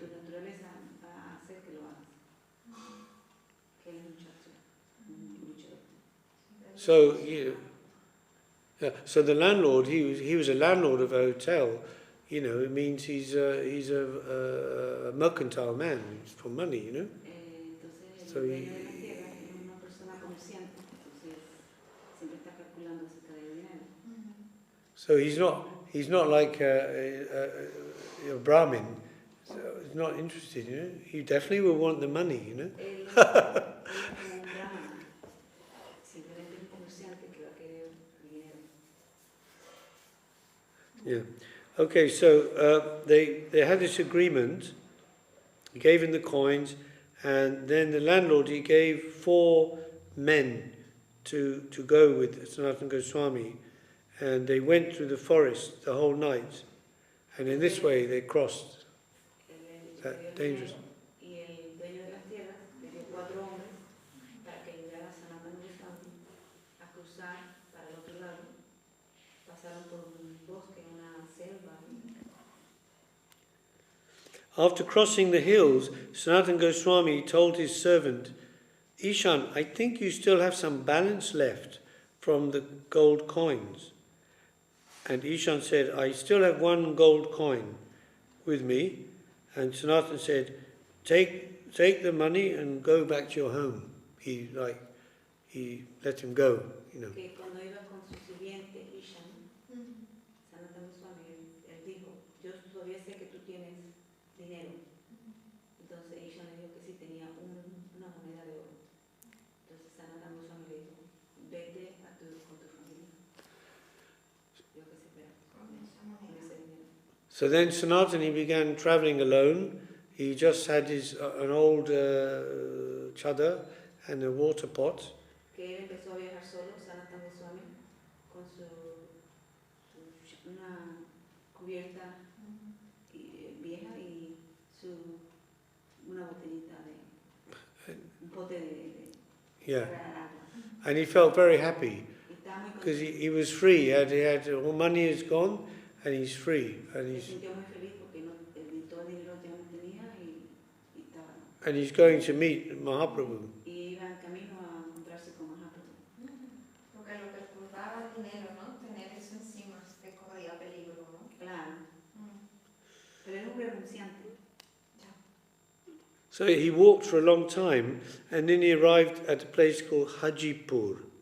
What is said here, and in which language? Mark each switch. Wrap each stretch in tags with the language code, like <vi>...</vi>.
<es>Tu naturaleza va a hacer que lo hagas. Que eres un luchador.</es> <en>So, so the landlord, he was a landlord of a hotel. You know, it means he's a mercantile man. He's for money, you know.</en> <es>Entonces,</es> <en>So</en> <es>el dueño de la tierra es una persona comerciante, entonces siempre está calculando acerca del dinero.</es> <en>So he's not like a Brahmin. So he's not interested, you know. He definitely will want the money, you know.</en> <es>Él es como un brahman, simplemente un comerciante que va a querer el dinero.</es> <en>Yeah. Okay, so they had this agreement. He gave him the coins, and then the landlord, he gave 4 men to go with Sanatana Goswami, and they went through the forest the whole night, and in this way they crossed that dangerous.</en> <es>Y el dueño de las tierras le dio 4 hombres para que ayudara a Sanatana Goswami a cruzar para el otro lado. Pasaron por un bosque, una selva.</es> <en>After crossing the hills, Sanatana Goswami told his servant, Ishan, I think you still have some balance left from the gold coins. And Ishan said, I still have 1 gold coin with me. And Sanatana said, take the money and go back to your home. He let him go, you know.</en> <es>Que cuando iba con su sirviente Ishan, Sanatana Goswami, él dijo, yo todavía sé que tú tienes dinero. Entonces Ishan le dijo que sí tenía una moneda de oro. Entonces Sanatana Goswami le dijo, vete con tu familia. Yo que se espera con ese dinero.</es> <en>So then Sanatana began travelling alone. He just had an old chadar and a water pot.</en> <es>Que él empezó a viajar solo, Sanatana Goswami, con una cubierta vieja y una botellita un pote de</es> <en>Yeah.</en> <es>agua.</es> <en>And he felt very happy</en> <es>Y estaba muy</es> <en>because</en> <es>contento.</es> <en>he was free. He had all money is gone and he's free. And</en> <es>Se</es> <en>he's</en> <es>sintió muy feliz porque todo el dinero ya no tenía y estaba.</es> <en>and he's going to meet Mahaprabhu.</en> <es>Y iba en camino a encontrarse con Mahaprabhu. Porque lo que ocultaba el dinero, ¿no? Tener eso encima, que corría peligro, ¿no? Claro. Pero era un renunciante.</es> <en>So he walked for a long time, and then he arrived at a place called Hajipur.</en>